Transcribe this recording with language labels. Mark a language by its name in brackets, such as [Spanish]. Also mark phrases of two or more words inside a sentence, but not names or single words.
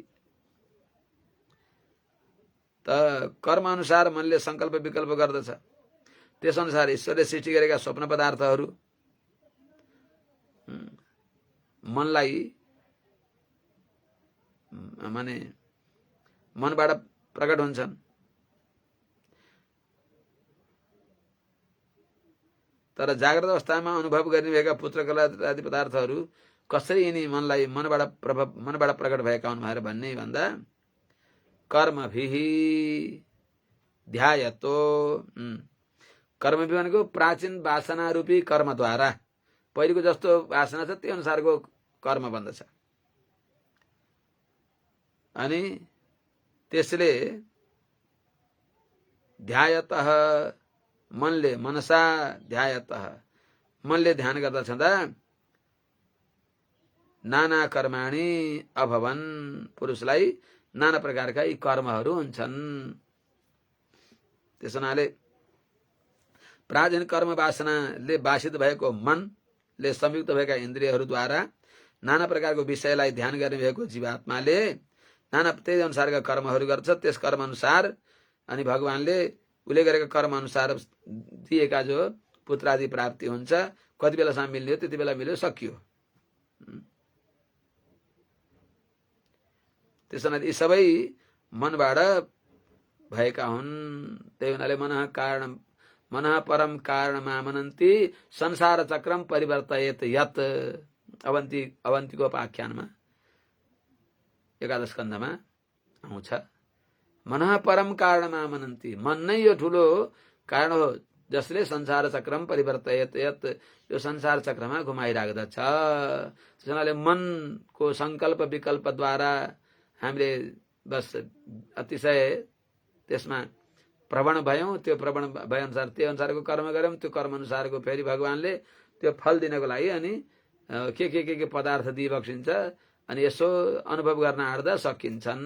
[Nepali] त कर्म अनुसार मनले संकल्प विकल्प गर्दछ, त्यसअनुसार ईश्वरले सृष्टि गरेका स्वप्न पदार्थहरू मनलाई माने मनबाट प्रकट हुन्छन्। तर जाग्रत अवस्थामा अनुभव गर्ने भएका पुत्रकला आदि पदार्थहरू कसरी यिनी मनलाई मनबाट प्रकट भएका हुन् भनेर भन्ने भन्दा [Sanskrit] कर्मभिः ध्यायतो, [Nepali] कर्मभिः भनेको प्राचीन वासना रूपी कर्मद्वारा, पहिलेको जस्तो वासना छ त्यो अनुसारको कर्म बन्दछ। अनि त्यसले ध्यायतः मनले मनसा ध्यायतः मनले ध्यान गर्दा छँदा [Sanskrit] नाना कर्माणि अभवन्, [Nepali] पुरुषलाई नाना प्रकारका यी कर्महरू हुन्छन्। त्यस हुनाले प्राचीन कर्म वासनाले वासित भएको मनले संयुक्त भएका इन्द्रियहरूद्वारा नाना प्रकारको विषयलाई ध्यान गर्ने भएको जीवात्माले नाना त्यही अनुसारका कर्महरू गर्छ। त्यस कर्म अनुसार अनि भगवानले उसले गरेका कर्म अनुसार दिएका जो पुत्र आदि प्राप्ति हुन्छ, कति बेलासम्म मिल्ने हो त्यति बेला मिल्यो, सकियो। त्यसैले यी सबै मनबाट भएका हुन्। त्यही हुनाले [Sanskrit] मनः परम कारणमामनन्ति संसार चक्रम परिवर्तयेत यत्, [Nepali] अवन्तीको उपाख्यानमा 11 स्कन्धमा आउँछ। [Sanskrit] मनः परम कारणमामनन्ति, [Nepali] मन नै यो ठुलो कारण हो जसले [Sanskrit] संसार चक्रम परिवर्तयेत यत्, [Nepali] यो संसार चक्रमा घुमाइराख्दछ। त्यसैले मनको संकल्प विकल्पद्वारा हामीले बस अतिशय त्यसमा प्रवण भयौं, त्यो प्रवण भए अनुसार त्यही अनुसारको कर्म गर्यौं, त्यो कर्म अनुसारको फेरि भगवानले त्यो फल दिनको लागि अनि के पदार्थ दिइबक्सिन्छ अनि यसो अनुभव गर्न आँट्दा सकिन्छन्।